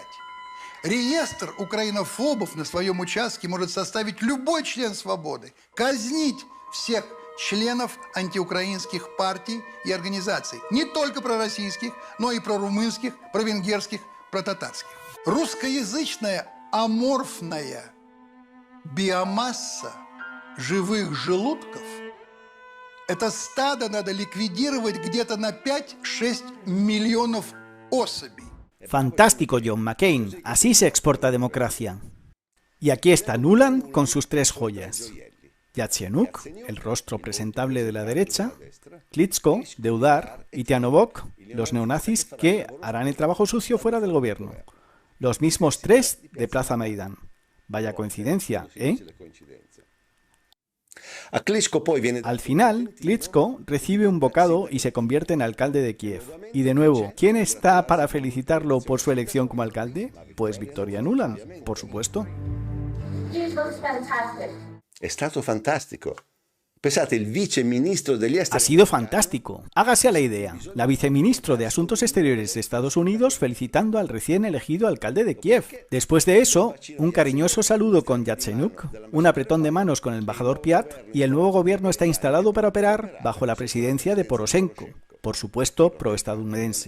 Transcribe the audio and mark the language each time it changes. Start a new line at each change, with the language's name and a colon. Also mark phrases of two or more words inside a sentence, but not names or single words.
Russian: Реестр украинофобов на своем участке может составить любой член «Свободы», казнить всех членов антиукраинских партий и организаций, не только пророссийских, но и прорумынских, провенгерских, протатарских. Русскоязычная аморфная биомасса живых желудков – это стадо надо ликвидировать где-то на 5-6 миллионов особей.
Spanish: Fantástico, John McCain. Así se exporta democracia. Y aquí está Nuland con sus 3 joyas. Yatsenyuk, el rostro presentable de la derecha, Klitschko, de UDAR, y Tyahnybok, los neonazis que harán el trabajo sucio fuera del gobierno. Los mismos 3 de Plaza Maidán. Vaya coincidencia, ¿eh? Al final, Klitschko recibe un bocado y se convierte en alcalde de Kiev. Y de nuevo, ¿quién está para felicitarlo por su elección como alcalde? Pues Victoria Nuland, por supuesto.
Italian: È stato fantastico. Pensate, el viceministro degli esteri...
Spanish: Ha sido fantástico. Hágase a la idea. La viceministro de Asuntos Exteriores de Estados Unidos felicitando al recién elegido alcalde de Kiev. Después de eso, un cariñoso saludo con Yatsenyuk, un apretón de manos con el embajador Piat, y el nuevo gobierno está instalado para operar bajo la presidencia de Poroshenko, por supuesto proestadounidense.